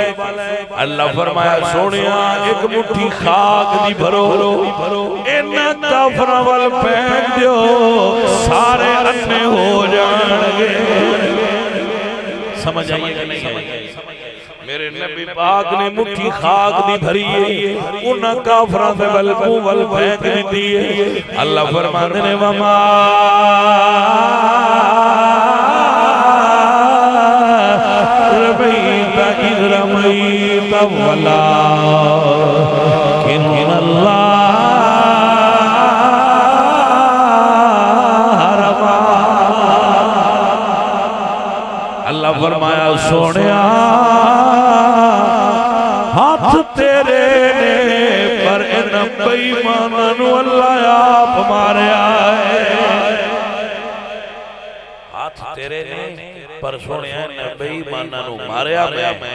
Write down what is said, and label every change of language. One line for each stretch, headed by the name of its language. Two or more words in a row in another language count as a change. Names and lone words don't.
Punjabi: اللہ فرمایا سونیا ایک مٹھی خاک دی بھرو، انہاں کافراں ول پھینک دیو، سارے انے ہو جانگے. سمجھ آئی کہ نہیں آئی? میرے نبی پاک نے مٹھی خاک دی بھری ہے، انہاں کافراں دے ول منہ ول پھینک دی ہے. اللہ فرماندے نے
Arabic: وما رميت إذ رميت
Punjabi: ولکن اللہ فرمایا سونیا ہاتھ تیرے نے، پر ان بے ایماناں نوں اللہ آپ ماریا ہے. ہاتھ تیرے نے، پر سونیا ان بے ایماناں نوں ماریا میں.